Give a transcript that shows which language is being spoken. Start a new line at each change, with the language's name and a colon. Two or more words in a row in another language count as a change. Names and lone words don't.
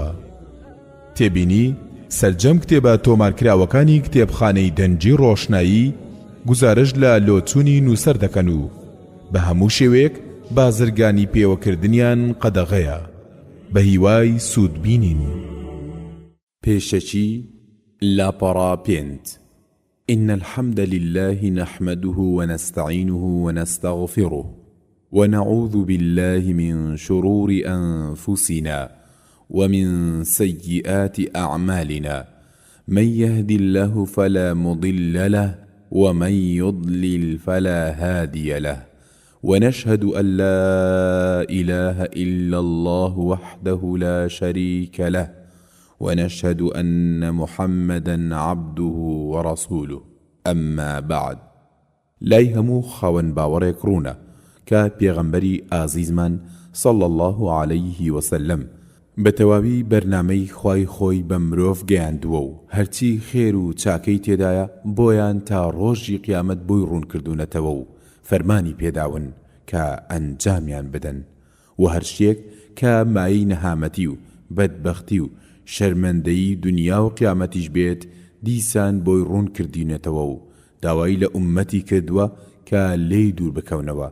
Central Kurdish: تێبینی سەرجەم کتێبە تۆمارکراوەکانی کتێبخانەی دەنجی ڕۆشنایی گزارش لە لۆچوونی نووسەر دەکەن و بە هەموو شێوەیەک بازرگانی پێوەکردنیان قەدەغەیە بە هیوای سوود بینین. پێشەچی لاپەڕا پێنج.
Arabic: إن الحمد لله نحمده ونستعينه ونستغفره ونعوذ بالله من شرور أنفسنا ومن سيئات أعمالنا من يهد الله فلا مضل له ومن يضلل فلا هادي له ونشهد أن لا إله إلا الله وحده لا شريك له ونشهد أن محمدا عبده ورسوله. أما بعد.
Central Kurdish: لای هەموو خاوەن باوەڕێک ڕوونە کە پێغەمبەری ئازیزمان
Arabic: صلى الله عليه وسلم
Central Kurdish: بە تەواوی بەرنامەی خوای خۆی بە مرۆڤ گەیاندووە و هەرچی خێر و چاکەی تێدایە بۆیان تا ڕۆژی قیامەت بۆی ڕوونکردوونەتەوە و فەرمانی پێداون کە ئەنجامیان بدەن و هەر شتێک کە مایەی نەهامەتی و بەدبەختی و شەرمەندەیی دنیا و قیامەتیش بێت دیسان بۆی ڕوون کردینێتەوە و داوای لە ئومەتی کردووە کە لێی دوور بکەونەوە.